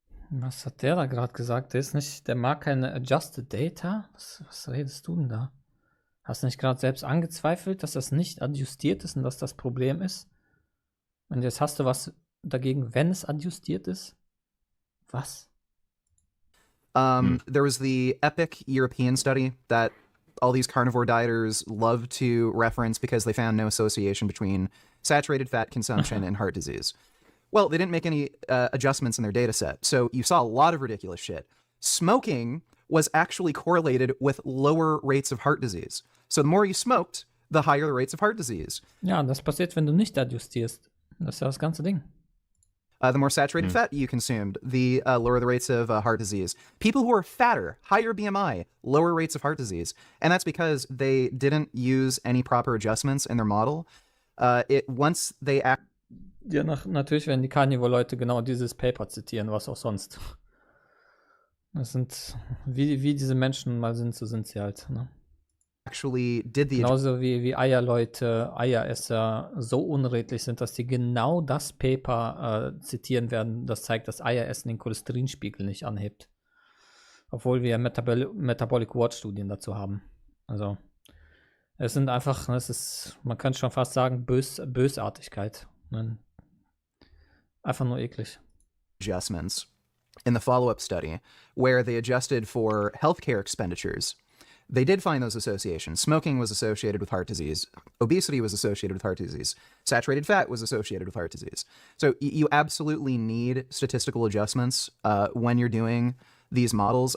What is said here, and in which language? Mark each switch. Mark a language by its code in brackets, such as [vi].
[de] Was hat der da gerade gesagt? Der mag keine [en] adjusted data? [de] Was redest du denn da? Hast du nicht gerade selbst angezweifelt, dass das nicht adjustiert ist und dass das Problem ist? Und jetzt hast du was dagegen, wenn es adjustiert ist? Was? [en] There was the epic European study that all these carnivore dieters love to reference because they found no association between saturated fat consumption and heart disease. Well, they didn't make any adjustments in their data set, so you saw a lot of ridiculous shit. Smoking was actually correlated with lower rates of heart disease. So the more you smoked, the higher the rates of heart disease. [de] Ja, das passiert, wenn du nicht adjustierst. Das ist ja das ganze Ding. [en] The more saturated fat you consumed, the lower the rates of heart disease. People who are fatter, higher BMI, lower rates of heart disease. And that's because they didn't use any proper adjustments in their model. Once they act... [de] Ja, natürlich werden die Carnivore-Leute genau dieses Paper zitieren, was auch sonst. Das sind, wie diese Menschen mal sind, so sind sie halt. Ne? [en] Actually did the... [de] Genauso wie Eierleute, Eieresser so unredlich sind, dass die genau das Paper zitieren werden, das zeigt, dass Eieressen den Cholesterinspiegel nicht anhebt. Obwohl wir Metabolic Ward-Studien dazu haben. Also, es sind einfach, man kann schon fast sagen, Bösartigkeit. Ne? Einfach nur eklig. [en] Adjustments in the follow-up study where they adjusted for healthcare expenditures. They did find those associations. Smoking was associated with heart disease. Obesity was associated with heart disease. Saturated fat was associated with heart disease. So you absolutely need statistical adjustments when you're doing these models.